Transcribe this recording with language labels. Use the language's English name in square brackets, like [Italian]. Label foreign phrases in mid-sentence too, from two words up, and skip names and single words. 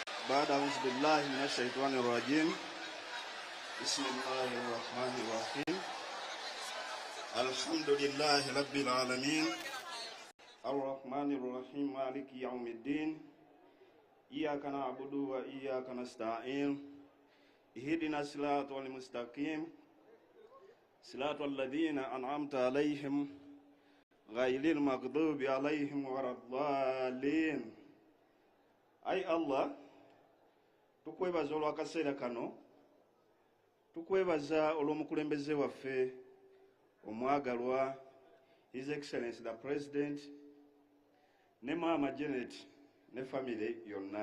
[Arabic] بعد أعوذ بالله من الشيطان الرجيم بسم الله الرحمن الرحيم الحمد لله رب العالمين الرحمن الرحيم مالك يوم الدين إياك نعبد وإياك نستعين اهدنا الصراط المستقيم صراط الذين أنعمت عليهم غير المغضوب عليهم ولا الضالين. [Ganda] Ai Allah tukwebaza olw'akaseera kano, tukwebaza olw'omukulembeze waffe omwagalwa [English] His Excellency the President [Ganda] ne Mama Janet ne family yonna.